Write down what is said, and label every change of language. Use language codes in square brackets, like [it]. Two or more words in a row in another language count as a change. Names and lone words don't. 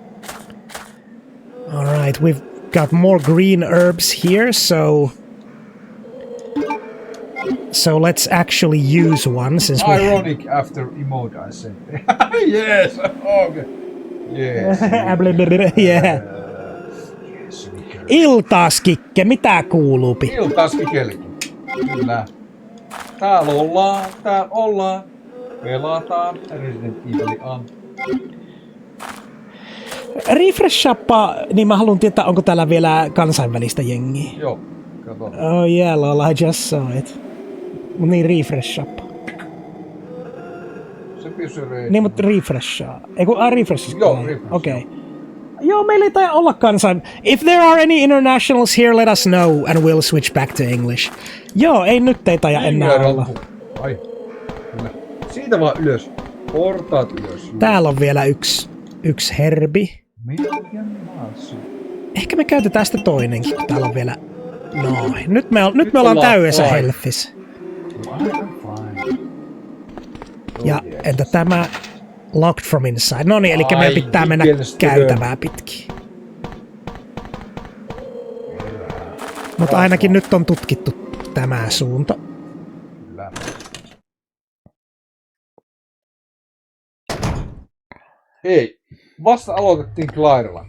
[en] All right, we've got more green herbs here, so let's actually use one since we ironic after emote I said. Yes. Okay. Yes. Yeah. [fi] Iltaas, Kikke, mitä kuuluupi? Iltaas, Kikelikin. Kyllä. Täällä ollaan. Pelataan Resident Evilia. Refreshappa, niin mä haluan tietää, onko täällä vielä kansainvälistä jengiä. Joo, katsotaan. [en] Oh yeah, lol, I just saw it. [fi] Mut niin refreshappa. Se pysyy. Niin, mutta refreshaa. Eiku, refresh. Joo, refresh. Okei. Okay. Joo, meillä ei taida olla kansain. [en] If there are any internationals here, let us know and we'll switch back to English. [fi] Joo, ei nyt ei taida enää olla. Ai, kyllä. Siitä vaan ylös. Portaat ylös. Täällä on vielä yksi herbi. Ehkä me käytetään sitä toinenkin, kun täällä on vielä... Noin. Nyt me ollaan täydessä healthissa. Ja entä tämä... [en] Locked from inside. [fi] No niin, eli meidän pitää mennä käytävää pitkin. Mutta ainakin nyt on tutkittu tämä suunta. Hei, vasta aloitettiin Clairella.